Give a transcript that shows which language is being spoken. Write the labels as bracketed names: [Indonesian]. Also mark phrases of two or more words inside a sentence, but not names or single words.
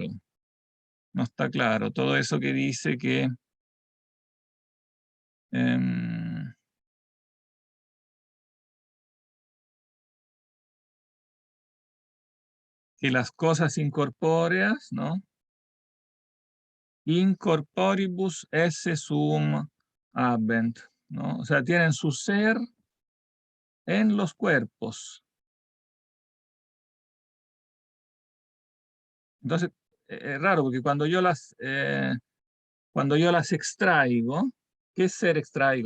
[Spanish] No está claro. Todo eso que dice em, que las cosas incorpóreas, ¿no? [Latin] Incorporibus esse sum habent, [Spanish] ¿no? O sea, tienen su ser en los cuerpos. Entonces, es raro porque cuando yo las extraigo, ¿qué ser extraigo?